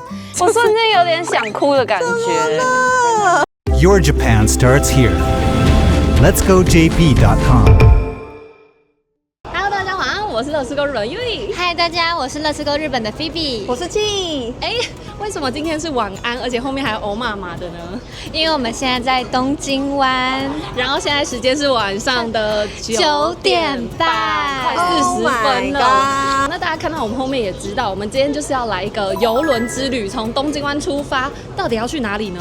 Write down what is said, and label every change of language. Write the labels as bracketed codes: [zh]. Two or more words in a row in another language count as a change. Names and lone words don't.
[zh] 我瞬間有點想哭的感覺。 [en] Your Japan starts here. Let's go JP.com. [zh] 我是乐吃购日本 Yui。嗨，大家，我是乐吃购日本的 Phoebe。我是Chi。为什麼今天是晚安，而且後面還有歐媽媽的呢？因為我們現在在東京灣，然後現在時間是晚上的9點半，快40分了。那大家看到我們後面也知道，我們今天就是要來一個郵輪之旅，從東京灣出發，到底要去哪裡呢？